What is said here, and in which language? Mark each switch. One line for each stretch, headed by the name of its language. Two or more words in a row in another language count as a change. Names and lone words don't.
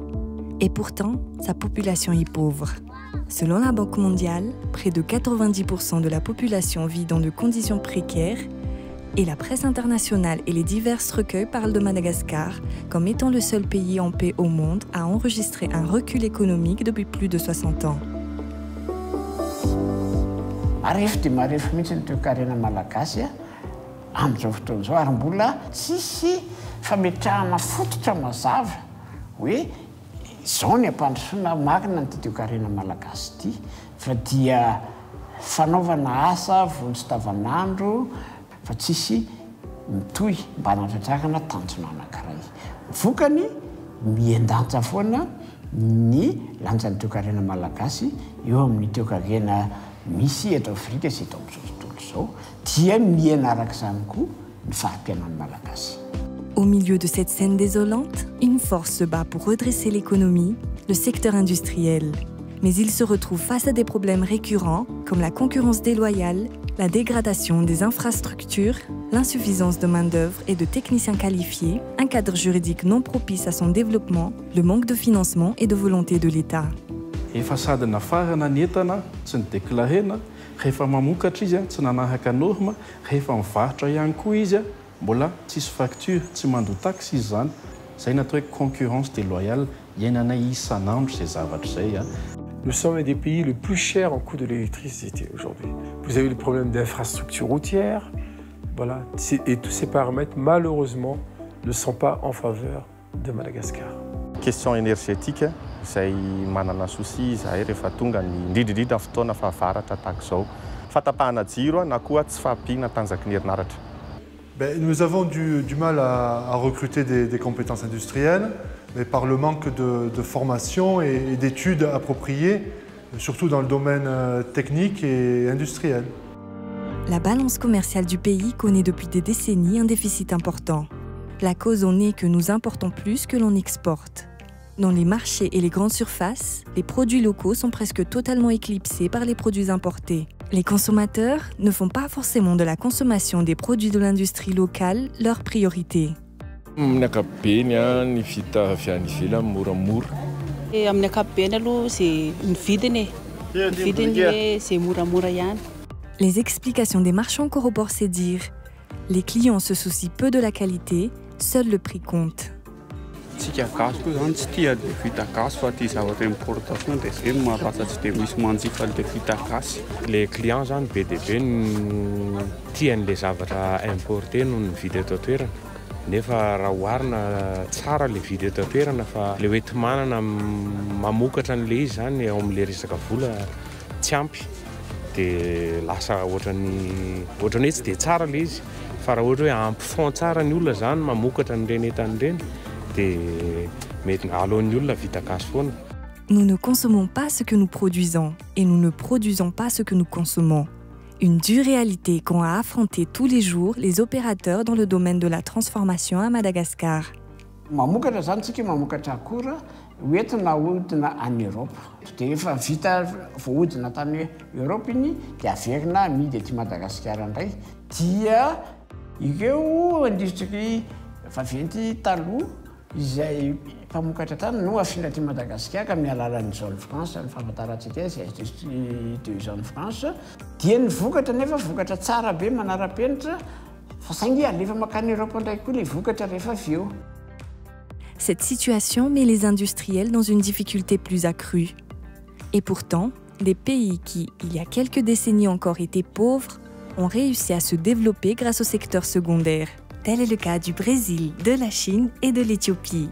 French: Et pourtant, sa population est pauvre. Selon la Banque mondiale, près de 90% de la population vit dans de conditions précaires et la presse internationale et les divers recueils parlent de Madagascar comme étant le seul pays en paix au monde à enregistrer un recul économique depuis plus de 60 ans.
Malagasy: Arefy dia marefy mihitsy ny toe-karena malagasy amin'izao fotoana izao ary mbola tsisy fametrahana fototra mazava hoe izao ny ampandrosoana makina ny toe-karena malagasy ity fa dia fanaovana asa vonjy davanandro fa tsisy mitohy mba hanatratrarana tanjona anankiray. Vokany miendanja foana ny lanjan'ny toe-karena malagasy eo amin'ny toe-karena misy eto Afrika sy eto amin'izao tontolo izao dia miaina arak'izany koa ny fahampiainan'ny malagasy.
French: Au milieu de cette scène désolante, une force se bat pour redresser l'économie, le secteur industriel. Mais il se retrouve face à des problèmes récurrents comme la concurrence déloyale, la dégradation des infrastructures, l'insuffisance de main-d'œuvre et de techniciens qualifiés, un cadre juridique non propice à son développement, le manque de financement et de volonté de l'État.
Malagasy: Efa sady nafarana ny entana tsy nideklarena rehefa mamokatra izy tsy nanahaka norma rehefa mivarotra ihany koa izy mbola tsisy facture tsy mandoa taxe izy zany zay natao hoe
French: concurrence déloyale
Malagasy: iainanay isan'andro ces zavatra zay.
French: Nous sommes un des pays le plus cher en coût de l'électricité aujourd'hui. Vous avez le problème d'infrastructures routières, voilà, et tous ces paramètres malheureusement ne sont pas en faveur de Madagascar. Question énergétique, c'est
Malagasy: manana souci zay rehefa tonga ny indrindrindrindra fotoana fahavaratra tahaka izao. Fatapahana jiro na koa tsy fahampiana tanjaky ny herinaratra.
French: Nous avons du mal à recruter des compétences industrielles, mais par le manque de formation et d'études appropriées, surtout dans le domaine technique et industriel. La balance commerciale du pays connaît depuis des décennies un déficit important. La cause en est que nous importons plus que l'on exporte. Dans les marchés et les grandes surfaces, les produits locaux sont presque totalement éclipsés par les produits importés. Les consommateurs ne font pas forcément de la consommation des produits de l'industrie locale leur priorité.
Malagasy: Amin'ny ankapobeny ny vita avy any ivelany moramora. Amin'ny ankapobeny aloha c'est ny vidiny. Ny vidiny c'est moramora ihany.
French: Les explications des marchands corroborent ces dires. Les clients se soucient peu de la qualité, seul le prix compte.
Malagasy: Tsika gasy koa zany tsy tia vita gasy fa tia zavatra importation dia zay no mahafatsy tsy dia misy manjifa le vita gasy. Les clients zany be dia be tiany le zavatra importé noho ny vidy eto an-toerana. Nefa raha oharina tsara le vidy eto an-toerana fa le hoe manana mamokatra an'le izy zany ao amin'le resaka vola tsy ampy dia lasa ohatran'ny hoe tsy dia tsara le izy fa raha ohatra hoe ampy fond tsara ny olona zany mamokatra an'ireny entan'ireny.
French: Nous ne consommons pas ce que nous produisons et nous ne produisons pas ce que nous consommons. Une dure réalité qu'ont à affronter tous les jours les opérateurs dans le domaine de la transformation à Madagascar.
Malagasy: Mamokatra zany tsika mamokatra akora hoentina ahodina any Europe. Dia efa vita voahodina tany Europe iny dia averina amidy ety Madagasikara indray. Dia ireo industrie vaventy taloha izay mpamokatra tany no afina aty Madagasikara amin'ny alalan'ny Zone France, ny fahafantarantsika izay industrie de Zone France, dia ny vokatra nefa vokatra tsara be manara-penitra fa saingy alefa makany Europe indray koa le vokatra rehefa avy eo.
French: Cette situation met les industriels dans une difficulté plus accrue. Et pourtant, des pays qui, il y a quelques décennies encore, étaient pauvres, ont réussi à se développer grâce au secteur secondaire. Tel est le cas du Brésil, de la Chine et de l'Éthiopie.